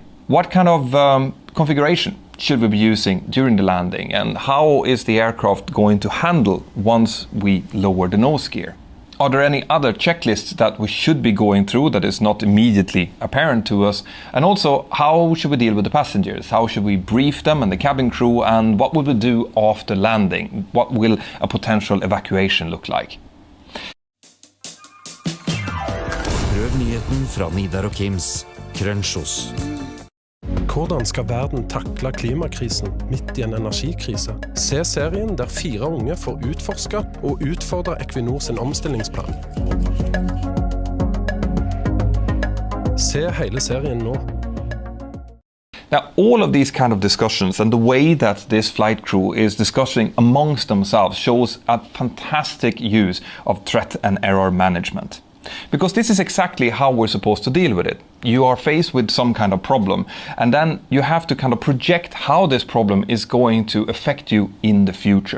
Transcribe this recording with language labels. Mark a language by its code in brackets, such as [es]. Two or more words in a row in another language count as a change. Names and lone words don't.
[en] What kind of configuration should we be using during the landing, and how is the aircraft going to handle once we lower the nose gear? Are there any other checklists that we should be going through that is not immediately apparent to us? And also, how should we deal with the passengers? How should we brief them and the cabin crew, and what will we do after landing? What will a potential evacuation look like? [no] Prøv nyheten fra Nidar og Kims, Crunchos. Hvordan skal verden takle klimakrisen midt i en energikrise? Se serien der 4 unge får utforske og utfordre Equinor sin omstillingsplan. Se hele serien nå. [en] Now, all of these kind of discussions and the way that this flight crew is discussing amongst themselves shows a fantastic use of threat and error management. Because this is exactly how we're supposed to deal with it. You are faced with some kind of problem, and then you have to kind of project how this problem is going to affect you in the future.